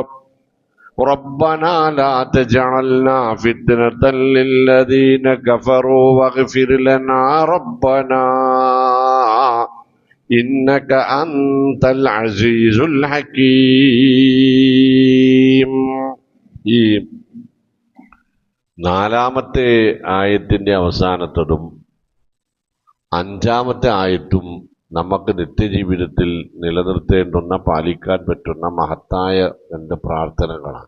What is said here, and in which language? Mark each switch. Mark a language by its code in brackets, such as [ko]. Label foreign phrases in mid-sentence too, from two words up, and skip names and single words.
[ar] ربنا لا تجعلنا فتنة للذين كفروا واغفر لنا ربنا إنك أنت العزيز الحكيم. [ml] ഈ നാലാമത്തെ ആയത്തിന്റെ അവസാനത്തതും അഞ്ചാമത്തെ ആയത്തും നമുക്ക് നിത്യജീവിതത്തിൽ നിലനിർത്തേണ്ടുന്ന, പാലിക്കാൻ പറ്റുന്ന മഹത്തായ രണ്ട് പ്രാർത്ഥനകളാണ്.